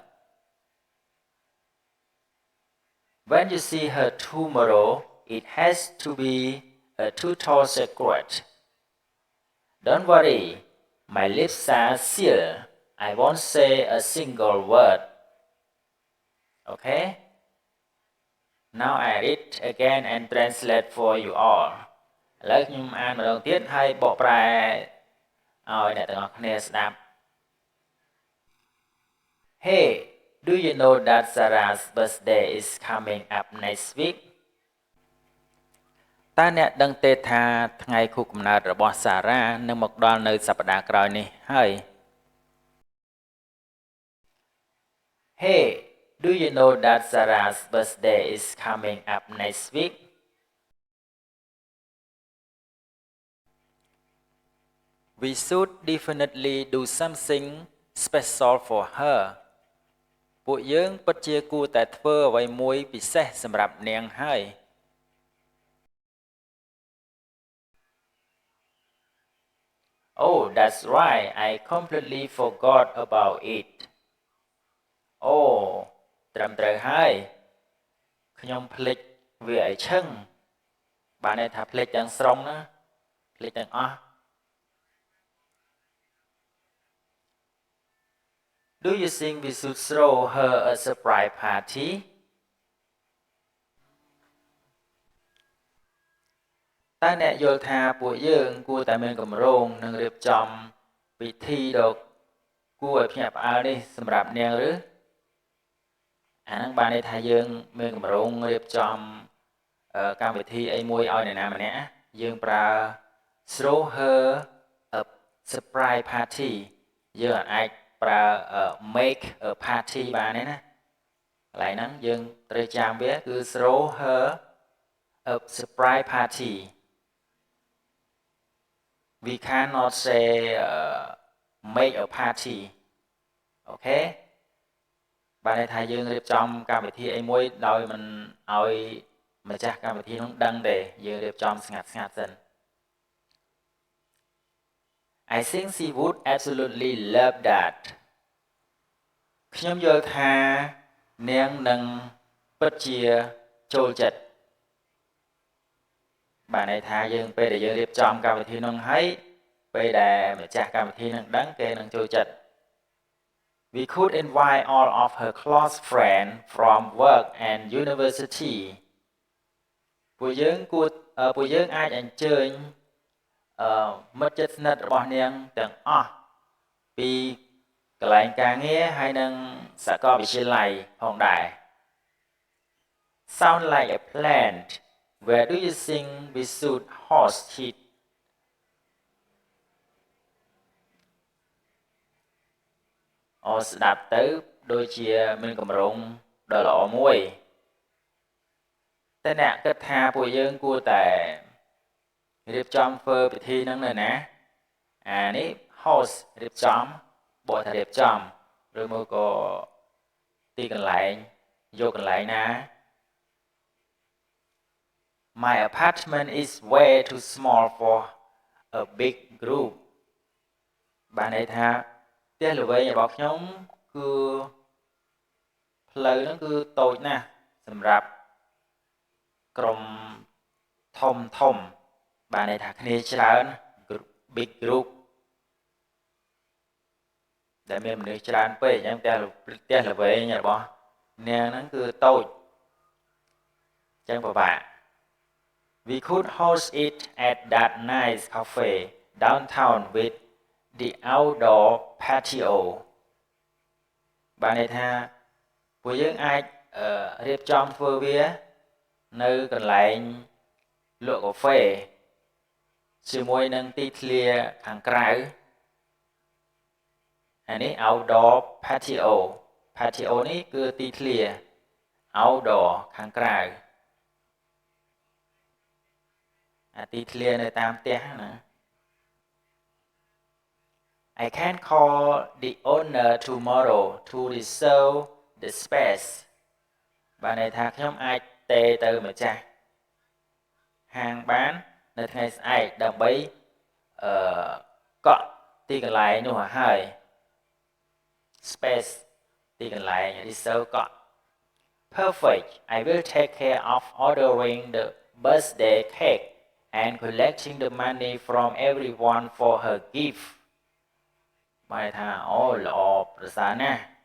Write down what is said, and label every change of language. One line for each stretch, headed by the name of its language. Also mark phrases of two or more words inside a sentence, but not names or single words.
English: When you see her tomorrow, it has to be a total secret. Don't worry, my lips are sealed. I won't say a single word. Okay? Now I read again and translate for you all.
Khmer: ឥឡូវខ្ញុំអានម្ដងទៀតហើយបកប្រែឲ្យអ្នកទាំងអស់គ្នាស្ដាប់
English: Hey, do you know that Sarah's birthday is coming up next week?
Khmer: តើអ្នកដឹងទេថាថ្ងៃខួបកំណើតរបស់សារ៉ានឹងមកដល់នៅសប្តាហ៍ក្រោយនេះហើយ
English: Hey, do you know that Sarah's birthday is coming up next week? We should definitely do something special for her
Khmer: ពួកយើងពិតជាគួរតែធ្វើអ្វីមួយពិសេសសម្រាប់នាងហើយ
English: Oh that's right I completely forgot about it
Khmer: អូត្រឹមត្រូវហើយខ្ញុំភ្លេចវាឲ្យឈឹងបានន័យថាភ្លេចទាំងស្រុងណាភ្លេចទាំងអស់
English: Do you think we should throw her a surprise party
Khmer: តើអ្នកយល់ថាពួកយើងគួរតែមានគ ម្រោងនិងរៀបចំពិធីដ៏គួរឲ្យភ្ញាក់ផ្អើលនេះសម្រាប់នាងឬអាហ្នឹងបានន័យថាយើងមានគម្រោងរៀបចំកម្មវិធីអីមួយឲ្យអ្នកណាម្នាក់យើងប្រើ
English: throw her a surprise party
Khmer: យើងអាចប្រើ
English: make a party
Khmer: បានទេណាកន្លែងហ្នឹងយើងត្រូវចាំវាគឺ
English: throw her a surprise party we cannot say make a party
Khmer: អូខេបានន័យថាយើងរៀបចំកម្មវិធីអីមួយដោយមិនឲ្យម្ចាស់កម្មវិធីនោះដឹងទេយើងរៀបចំស្ងាត់សិន
English: I think she would absolutely love that
Khmer: ខ្ញុំយល់ថានាងនឹងពិតជាចូលចិត្តបានន័យថាយើង ពេលដែលយើងរៀបចំកម្មវិធីនោះហើយពេលដែលម្ចាស់កម្មវិធីនឹងដឹងគេនឹង
English: ចូលចិត្ត We could invite all of her close friends from work and university
Khmer: ពួកយើងអាចអញ្ជើញមិត្តជិតស្និទ្ធរបស់នាងទាំងអស់ពីកន្លែងការងារហើយនិងសាកលវិទ្យាល័យផងដែរ
English: Sound like a plan Where do you think we should host it
Khmer: អូស្ដាប់ទៅដូចជាមានគម្រោងដ៏ល្អមួយតែអ្នកគិតថាពួកយើងគួរតែរៀបចំធ្វើពិធីហ្នឹងនៅណាអានេះ host រៀបចំបកថារៀបចំឬមកក៏ទីកន្លែងយកកន្លែងណា
English: My apartment is way too small for a big group
Khmer: បានន័យថាផ្ទះល្វែងរបស់ខ្ញុំគឺផ្លូវហ្នឹងគឺតូចណាស់សម្រាប់ក្រុមធំបានន័យថាគ្នាច្រើន
English: big group
Khmer: ដែលមានមនុស្សច្រើនពេកអញ្ចឹងផ្ទះល្វែងរបស់នាងហ្នឹង គឺតូចអញ្ចឹងពិបាក
English: We could host it at that nice cafe downtown with the outdoor patio
Khmer: បានន័យថាពួកយើងអាចរៀបចំធ្វើវានៅកន្លែងលក់កាហ្វេជាមួយនឹងទីធ្លាខាងក្រៅ អានេះ
English: outdoor patio
Khmer: នេះគឺទីធ្លា outdoor ខាងក្រៅអាទីធ្លានៅតាមផ្ទះណា
English: I can call the owner tomorrow to reserve the space
Khmer: បានន័យថាខ្ញុំអាចទេទៅ ម្ចាស់ហាងបាននៅថ្ងៃស្អែកដើម្បីកក់ទីកន្លែងនោះឲ្យហើយ
English: space ទីកន្លែង reserve កក់ Perfect I will take care of ordering the birthday cake and collecting the money from everyone for her gift
Khmer: បានថាអូល្អប្រសើរណាស់